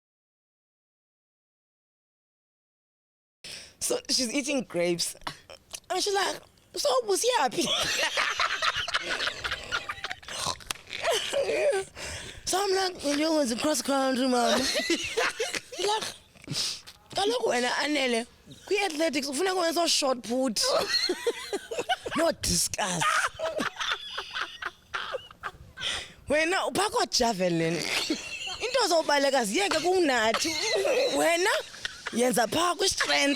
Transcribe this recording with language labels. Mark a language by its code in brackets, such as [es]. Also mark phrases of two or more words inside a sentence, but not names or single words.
[en] So she's eating grapes. And she's like, so was he happy? So I'm like, when you want to cross country, man. Like, [xh] kaloku wena Anele, kwi-athletics ufuna kwenza [en] short put. Not discuss. [xh] Wena uphakwa javelin. Into zobaleka ziyeke kunathi. Wena yenza pha kwi-strength.